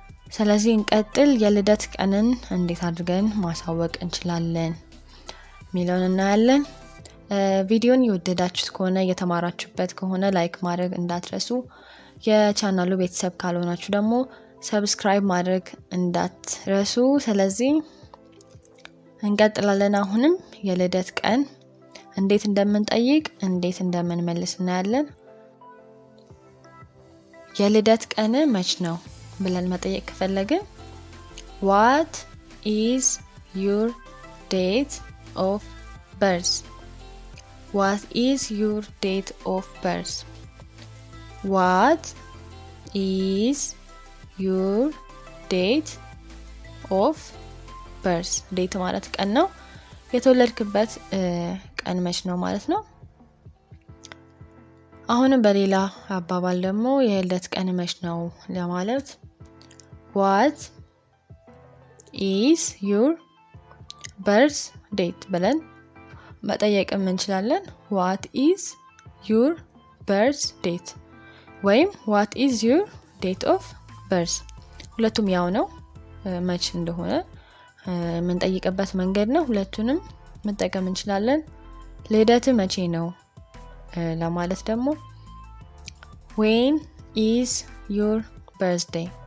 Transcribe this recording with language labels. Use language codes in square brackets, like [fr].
[am] ስለዚህ እንቀጥል። የልደት ቀንን እንዴት አድርገን ማሳወቅ እንችላለን ሚለውን እናያለን። ቪዲዮን የወደዳችሁት ከሆነ እየተማራችሁበት ከሆነ ላይክ ማድረግ እንዳትረሱ። የቻናሉ ቤተሰብ ካልሆናችሁ ደግሞ ሰብስክራይብ ማድረግ እንዳትረሱ። ስለዚህ እንቀጥላለን። አሁንም የልደት ቀን እንዴት እንደምንጠይቅ እንዴት እንደምንመልስ እናያለን። የልደት ቀን መች ነው ብለን መጠየቅ ከፈለግን [en] what is your date of birth? What is your date of birth? What is your date of birth? [am] ዴት ማለት ቀን ነው። የተወለድክበት ቀን መች ነው ማለት ነው። አሁንም በሌላ አባባል ደግሞ የልደት ቀን መች ነው ለማለት [en] what is your birth date [am] ብለን መጠየቅም እንችላለን። [en] what is your birth date [am] ወይም [en] what is your date of birth [am] ሁለቱም ያው ነው። መች እንደሆነ የምንጠይቅበት መንገድ ነው። ሁለቱንም መጠቀም እንችላለን። ልደት መቼ ነው ለማለት ደግሞ [en] when is your birthday?